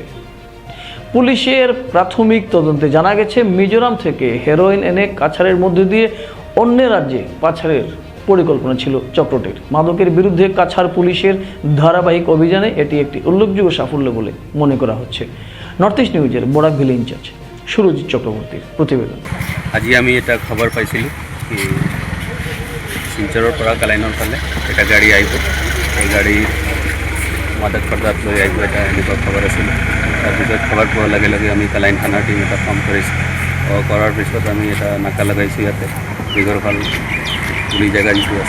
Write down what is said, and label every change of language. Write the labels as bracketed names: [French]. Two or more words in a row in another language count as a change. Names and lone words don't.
[Bangla] পুলিশের প্রাথমিক তদন্তে জানা গেছে, মিজোরাম থেকে হেরোইন এনে কাছাড়ের মধ্যে দিয়ে অন্য রাজ্যে পাচারের পরিকল্পনা ছিল চক্রটির। মাদকের বিরুদ্ধে কাছাড় পুলিশের ধারাবাহিক অভিযানে এটি একটি উল্লেখযোগ্য সাফল্য বলে মনে করা হচ্ছে। নর্থ ইস্ট নিউজের বরাক ভ্যালি ইনচার্জ সুরজিৎ চক্রবর্তীর প্রতিবেদন। [Assamese] আজি আমি এটা খবৰ পাইছিলোঁ কি শিলচৰৰ পৰা কালাইনৰ ফালে এটা গাড়ী আহিব, এই গাড়ী মাদক পদাৰ্থ লৈ আহিব, এটা এনেকুৱা খবৰ আছিল। তাৰপিছত খবৰ পোৱাৰ লগে লগে আমি কালাইন থানাৰ টিম এটা ফৰ্ম কৰিছোঁ। কৰাৰ পিছত আমি এটা নাকা লগাইছোঁ ইয়াতে দীঘৰফাল পুলিচ জেগা যিটো আছে।